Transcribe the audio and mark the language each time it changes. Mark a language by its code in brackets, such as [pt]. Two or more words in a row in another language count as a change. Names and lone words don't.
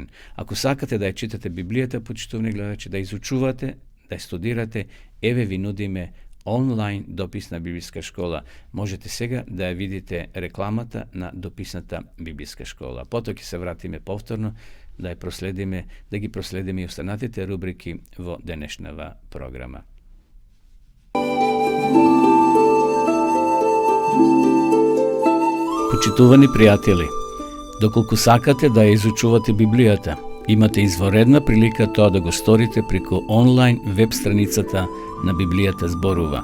[mk] Ako sakate da je čitate Biblijata, počtovni gledači, da izučuvate, da je studirate, eve vi nudime online dopisna biblijska škola. Možete сега da je vidite reklamata na dopisnata biblijska škola. Potoki se vratime povtorno, da je prosledime, da gi prosledime i ostanatite rubriki vo današnjava programa. Почитувани пријатели, доколку сакате да ја изучувате Библијата, имате изворедна прилика тоа да го сторите преку онлайн веб страницата на Библијата зборува.